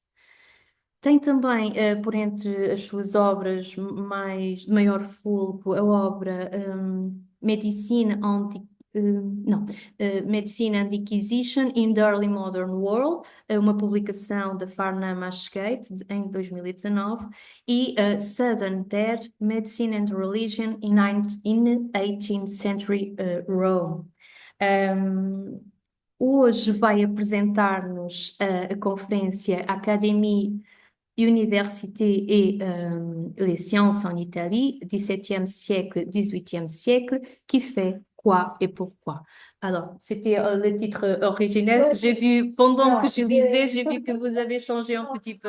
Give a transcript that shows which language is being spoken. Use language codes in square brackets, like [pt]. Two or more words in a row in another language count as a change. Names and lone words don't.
[pt] Tem também, por entre as suas obras de maior fulcro, a obra Medicine and Inquisition in the Early Modern World, uma publicação da Farnham Ashgate em 2019, e Southern Dead, Medicine and Religion in 18th Century Rome. Hoje vai apresentar-nos a conferência Académie, Université et les sciences en Italie, 17e siècle, 18e siècle, qui fait quoi et pourquoi. [fr] Alors, c'était le titre originel. J'ai vu, pendant que je lisais, j'ai vu que vous avez changé un petit peu.